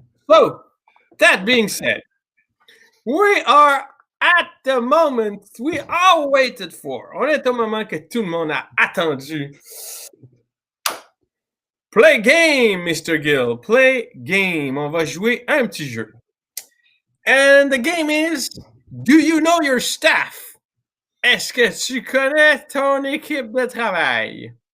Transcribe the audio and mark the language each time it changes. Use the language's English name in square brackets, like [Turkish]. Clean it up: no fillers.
[English] So, that being said, we are at the moment we all waited for. [French] On est au moment que tout le monde a attendu. [English] Play game, Mr. Gill. Play game. [French] On va jouer un petit jeu. [English] And the game is, do you know your staff? [French] Est-ce que tu connais ton équipe de travail?